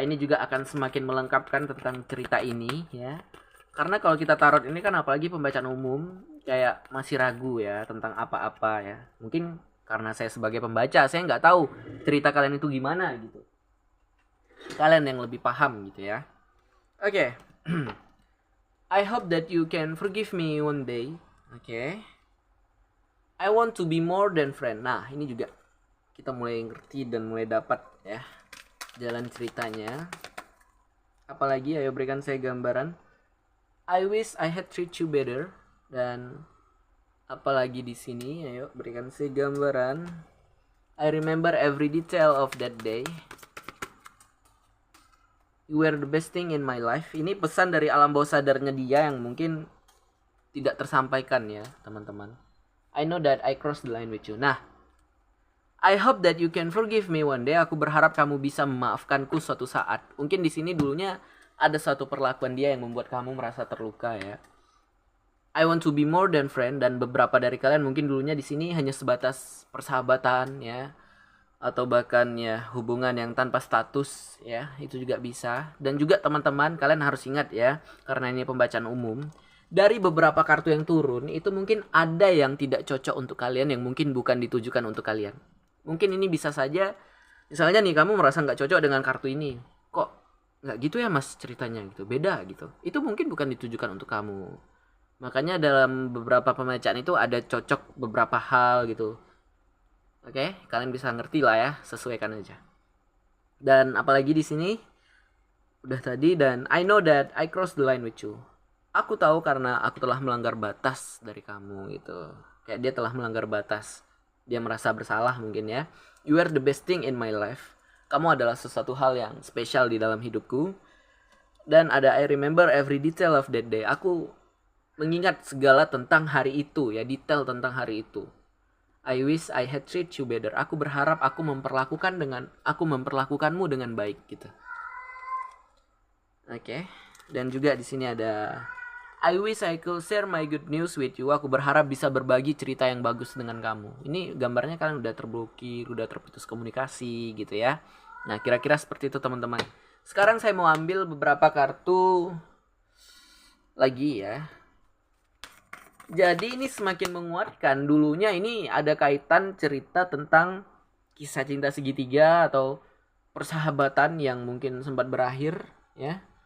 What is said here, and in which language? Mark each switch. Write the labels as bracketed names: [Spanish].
[Indonesian] Ini juga akan semakin melengkapkan tentang cerita ini ya. Karena kalau kita tarot ini kan apalagi pembacaan umum, kayak masih ragu ya tentang apa-apa ya. Mungkin karena saya sebagai pembaca, saya nggak tahu cerita kalian itu gimana gitu. Kalian yang lebih paham gitu ya. Oke. [English] I hope that you can forgive me one day. Oke. I want to be more than friend. [Indonesian] Nah, ini juga kita mulai ngerti dan mulai dapat ya jalan ceritanya. Apalagi ayo berikan saya gambaran. I wish I had treat you better. Dan apalagi di sini ayo berikan saya gambaran. [English] I remember every detail of that day. You were the best thing in my life. [Indonesian] Ini pesan dari alam bawah sadarnya dia yang mungkin tidak tersampaikan ya, teman-teman. [English] I know that I crossed the line with you. Nah, I hope that you can forgive me one day. [Indonesian] Aku berharap kamu bisa memaafkanku suatu saat. Mungkin di sini dulunya ada suatu perlakuan dia yang membuat kamu merasa terluka ya. I want to be more than friend, dan beberapa dari kalian mungkin dulunya di sini hanya sebatas persahabatan ya, atau bahkan ya hubungan yang tanpa status ya, itu juga bisa. Dan juga teman-teman, kalian harus ingat ya, karena ini pembacaan umum. Dari beberapa kartu yang turun, itu mungkin ada yang tidak cocok untuk kalian, yang mungkin bukan ditujukan untuk kalian. Mungkin ini bisa saja, misalnya nih kamu merasa nggak cocok dengan kartu ini, kok nggak gitu ya mas ceritanya gitu, beda gitu. Itu mungkin bukan ditujukan untuk kamu. Makanya dalam beberapa pembacaan itu ada cocok beberapa hal gitu. Oke, kalian bisa ngerti lah ya, sesuaikan aja. Dan apalagi di sini udah tadi, dan I know that I crossed the line with you. Aku tahu karena aku telah melanggar batas dari kamu gitu. Kayak dia telah melanggar batas. Dia merasa bersalah mungkin ya. [English] You are the best thing in my life. [Indonesian] Kamu adalah sesuatu hal yang spesial di dalam hidupku. [English] Dan ada I remember every detail of that day. [Indonesian] Aku mengingat segala tentang hari itu ya, detail tentang hari itu. [English] I wish I had treated you better. [Indonesian] Aku berharap aku memperlakukanmu dengan baik gitu. Oke. [English] Dan juga di sini ada I wish I could share my good news with you. [Indonesian] Aku berharap bisa berbagi cerita yang bagus dengan kamu. Ini gambarnya kalian udah terblokir, udah terputus komunikasi gitu ya. Nah, kira-kira seperti itu teman-teman. Sekarang saya mau ambil beberapa kartu lagi ya. Jadi ini semakin menguatkan. Dulunya ini ada kaitan cerita tentang kisah cinta segitiga atau persahabatan yang mungkin sempat berakhir ya.